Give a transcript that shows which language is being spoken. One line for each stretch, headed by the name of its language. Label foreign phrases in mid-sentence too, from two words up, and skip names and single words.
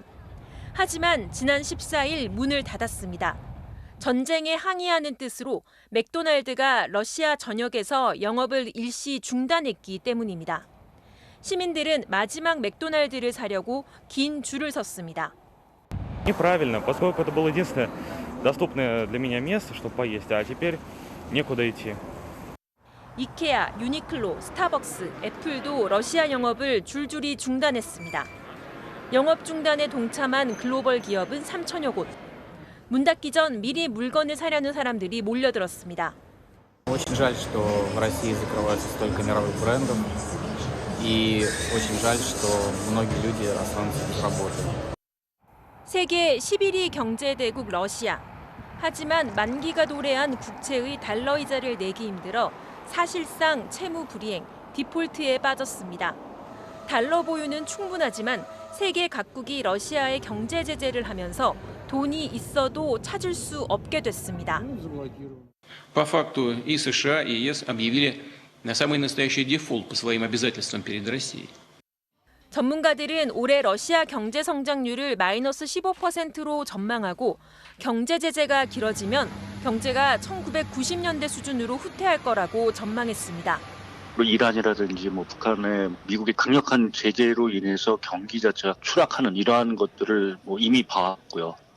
Korean: 하지만 지난 14일 문을 닫았습니다. 전쟁에 항의하는 뜻으로 맥도날드가 러시아 전역에서 영업을 일시 중단했기 때문입니다. 시민들은 마지막 맥도날드를 사려고 긴 줄을 섰습니다.
Russian: Неправильно, поскольку это было единственное доступное для меня место, чтобы поесть, а теперь некуда идти.
Korean: 이케아, 유니클로, 스타벅스, 애플도 러시아 영업을 줄줄이 중단했습니다. 영업 중단에 동참한 글로벌 기업은 3천여 곳. 문 닫기 전 미리 물건을 사려는 사람들이 몰려들었습니다.
Russian: Очень жаль, что в России закрываются столько мировых брендов, и очень жаль, что многие люди останутся без работы.
Korean: 세계 11위 경제대국 러시아. 하지만 만기가 도래한 국채의 달러 이자를 내기 힘들어 사실상 채무 불이행, 디폴트에 빠졌습니다. 달러 보유는 충분하지만 세계 각국이 러시아에 경제 제재를 하면서 돈이 있어도 찾을 수 없게 됐습니다.
Russian: По факту и США, и ЕС объявили самый настоящий дефолт по своим обязательствам перед Россией.
Korean: 전문가들은 올해 러시아 경제 성장률을 마이너스 15%로 전망하고 경제 제재가 길어지면 경제가 1990년대 수준으로 후퇴할 거라고 전망했습니다. 이란이라든지 북한의 미국의 강력한 제재로 인해서 경기 자체가 추락하는 이러한 것들을 이미 봐왔고요.